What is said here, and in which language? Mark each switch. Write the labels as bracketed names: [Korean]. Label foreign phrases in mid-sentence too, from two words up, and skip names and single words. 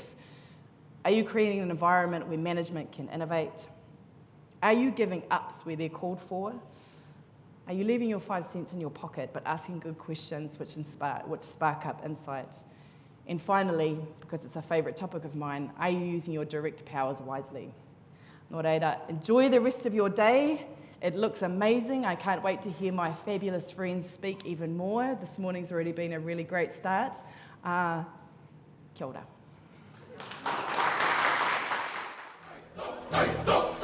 [English] Are you creating an environment where management can innovate? Are you giving ups where they're called for? Are you leaving your 5 cents in your pocket but asking good questions which spark up insight? And finally, because it's a favourite topic of mine, are you using your direct powers wisely? [Māori] Nō reira, [English] enjoy the rest of your day. It looks amazing. I can't wait to hear my fabulous friends speak even more. This morning's already been a really great start. [Māori] Kia ora.